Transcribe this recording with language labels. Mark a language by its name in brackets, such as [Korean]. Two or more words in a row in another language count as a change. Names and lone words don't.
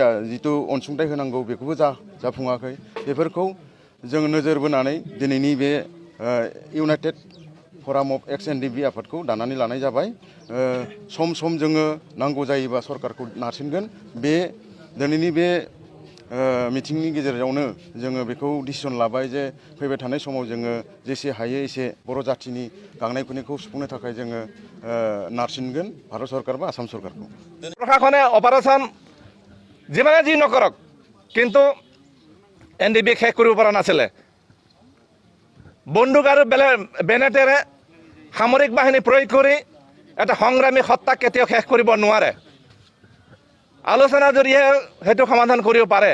[Bodo] जितु अनसुंथाइ होनांगौ बेखौबो जाफुङाखै बेफोरखौ जों नोजोर बोनानै दिनैनि बे इउनाइटेड फराम अफ एक्स एनडिएफबि आफादखौ दानानै लानाय जाबाय सम सम जोङो नांगौ जायोबा सरकारखौ नारसिनगोन बे दिनैनि बे मिटिंनि गेजेरावनो जोङो बेखौ डिसिसन लाबाय जे फैबाय थानाय समाव जोङो जेसे हायो एसे बर' जातिनि गांनाय उखैनायखौ सुफुंनो थाखाय जोङो नारसिनगोन भारत सरकार बा आसाम सरकारखौ [Assamese] প্ৰশাসনে অপাৰেশ্যন যিমানে যি নকৰক কিন্তু এনডিএফবি শেষ কৰিব পৰা নাছিলে বন্দুক আৰু বেনেটেৰে সামৰিক বাহিনী প্ৰয়োগ কৰি এটা সংগ্ৰামী হত্যা কেতিয়াও শেষ কৰিব নোৱাৰে আলোচনাৰ জৰিয়তে সেইটো সমাধান কৰিব পাৰে